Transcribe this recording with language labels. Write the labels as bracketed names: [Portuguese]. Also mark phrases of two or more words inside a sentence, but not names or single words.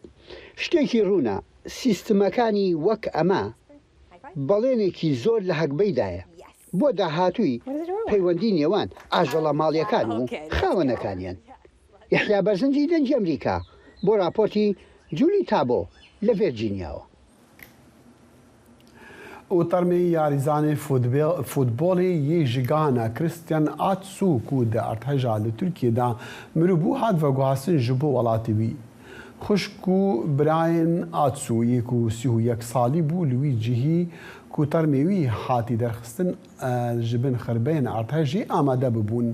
[Central Kurdish] شتێکی ڕوونە سیستمەکانی وەک ئەمە بەڵێنێکی زۆر لە هەکبەیدایە بۆ داهاتووی پەیوەندی نێوان ئاژەڵە ماڵیەکان و خاوەنەکانیان. یحیا بەرزنجی دەنجی ئەمریکا بۆ راپۆرتی جولی تابۆ لە ڤێرجینیاوە. [Kurdish] O termê yarizanê futbolê yê jigana Christian Atsu ku di artêja li Tirkiye de mirûbû hat veguhastin ji bo welatê wî. Xwişk ku Brian Atsu yê ku 31 salî bû li wî cihî ku termê wî hatî derxistin ji bin xirbeyên artêjê amade bibûn.